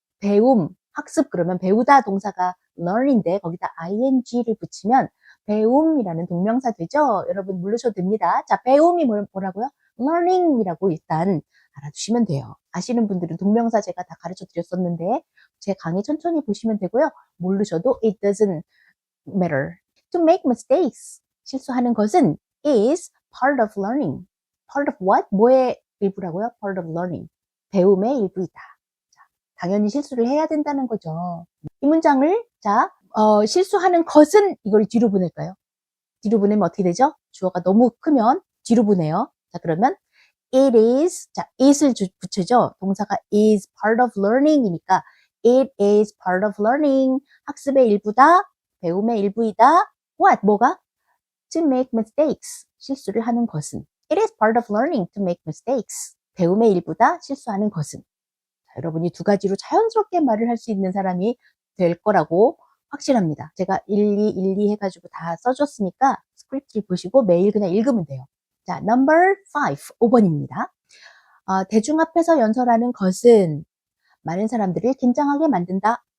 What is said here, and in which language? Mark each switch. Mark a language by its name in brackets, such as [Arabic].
[Korean] 배움, 학습 그러면 배우다 동사가 learn인데 거기다 ing를 붙이면 배움이라는 동명사 되죠? 여러분 모르셔도 됩니다. 자, 배움이 뭐라고요? learning이라고 일단 알아두시면 돼요. 아시는 분들은 동명사 제가 다 가르쳐 드렸었는데 제 강의 천천히 보시면 되고요. 모르셔도 [English] it doesn't matter. To make mistakes. [Korean] 실수하는 것은 [English] is part of learning. part of what? [Korean] 뭐의 일부라고요? [English] part of learning. [Korean] 배움의 일부이다. 자, 당연히 실수를 해야 된다는 거죠. 이 문장을 자 실수하는 것은 이걸 뒤로 보낼까요? 뒤로 보내면 어떻게 되죠? 주어가 너무 크면 뒤로 보내요. 자, 그러면 [English] it is, [Korean] 자, is을 붙여죠. 동사가 [English] is part of learning이니까 it is part of learning. [Korean] 학습의 일부다. 배움의 일부이다. [English] What? [Korean] 뭐가? [English] To make mistakes. [Korean] 실수를 하는 것은. [English] It is part of learning to make mistakes. [Korean] 배움의 일부다. 실수하는 것은. 자, 여러분이 두 가지로 자연스럽게 말을 할 수 있는 사람이 될 거라고 확실합니다. 제가 1, 2 해가지고 다 써줬으니까 스크립트를 보시고 매일 그냥 읽으면 돼요. 자, number 5, 5번입니다. 대중 앞에서 연설하는 것은 많은 사람들을 긴장하게 만든다.